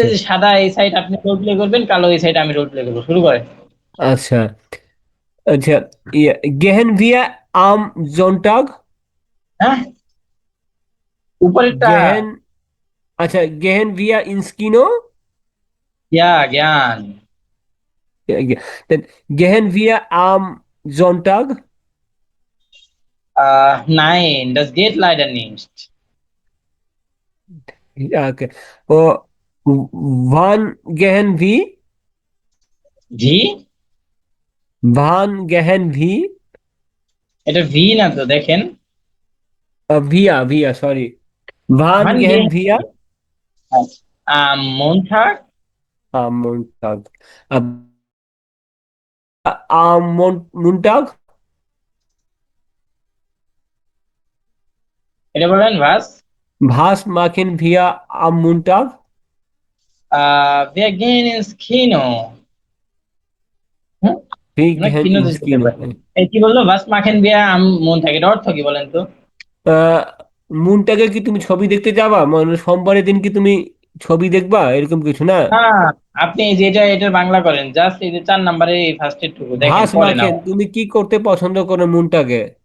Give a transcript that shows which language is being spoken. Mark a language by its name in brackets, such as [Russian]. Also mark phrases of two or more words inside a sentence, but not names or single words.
[Bangla] যে সাদা এই সাইড আপনি রোল প্লে করবেন, কালো এই সাইড আমি রোল প্লে করবো। শুরু করেন। আচ্ছা। আচ্ছা। ইয়ে, [German] Gehen wir am Sonntag. হ্যাঁ, উপরেরটা গেহেন, আচ্ছা, gehen wir ins Kino. Ja, gern. Gehen wir am Sonntag? Nein, das geht leider nicht. Ja, okay. Wann gehen wir? ভি, Wann gehen wir? [Bangla] এটা ভি না তো, দেখেন। [German] Wir, sorry. Wann Wann geh, gehen wir? Montag, Am Montag. Am Montag? [Bangla] এটা বলেন ভাস। [German] Was machen wir am Montag? Wir gehen ins Kino. হুম, Wir [Bangla] আমরা [German] gehen [Bangla] কিনোতে [German] ins [Bangla] যেতে [German] Kino. [Bangla] পারি। এই কি বললো, [German] Was machen wir am Montag, [Bangla] এটা অর্থ কি বলেন তো? আহ, মুনটাকে কি তুমি ছবি দেখতে যাবা, মানে সোমবারের দিন কি তুমি ছবি দেখবা, এরকম কিছু না? হ্যাঁ, আপনি এই যে এটার বাংলা করেন, জাস্ট এই যে 4 নম্বরে এই ফার্স্ট টুকু দেখেন, [German] ভাস [Bangla] পরে নাও। মাখেন, তুমি কি করতে পছন্দ করো মুনটাকে?